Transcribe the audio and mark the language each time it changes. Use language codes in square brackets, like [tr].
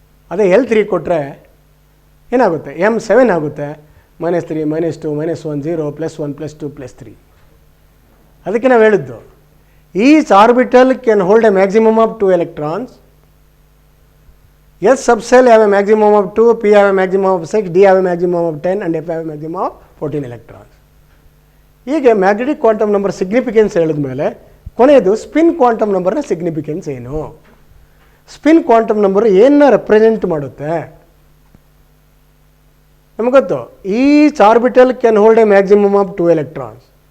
[kn] ಅದೇ L3 ಕೊಟ್ಟರೆ ಏನಾಗುತ್ತೆ? M7 ಆಗುತ್ತೆ. -3 -2 -1 0 +1 +2 +3. ಅದಕ್ಕೆ ನಾವು ಹೇಳಿದ್ದು [en] Each orbital can hold a maximum of 2 electrons. S subcell have a maximum of 2, P have a maximum of 6, D have a maximum of 10 and F have a maximum of 14 electrons. [kn] ಹೀಗೆ magnetic quantum number significance ಹೇಳಿದ ಮೇಲೆ ಕೊನೆಯದು spin quantum ನಂಬರ್ನ significance ಏನು? Spin quantum number ಏನನ್ನ represent ಮಾಡುತ್ತೆ? ನಮಗೆ ಗೊತ್ತು, [en] Each orbital can hold a maximum of 2 electrons.